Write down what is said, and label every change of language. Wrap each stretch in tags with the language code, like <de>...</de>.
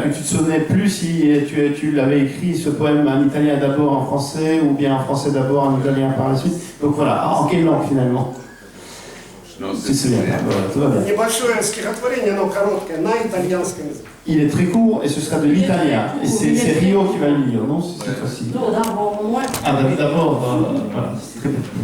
<fr>que tu te souvenais plus si tu l'avais écrit ce poème en italien d'abord, en français, ou bien en français d'abord, en italien par la suite. Donc voilà, en quelle langue finalement? Non, Tu te souviens pas, voilà, tout va bien.</fr> <ru>Небольшое стихотворение, но короткое, на итальянском языке.</ru> <fr>Il est très court et ce sera de l'italien. Et c'est Rio qui va le lire, non? C'est cette fois-ci. Non, d'abord, moi. Ah, d'abord, voilà, c'est très bien.</fr>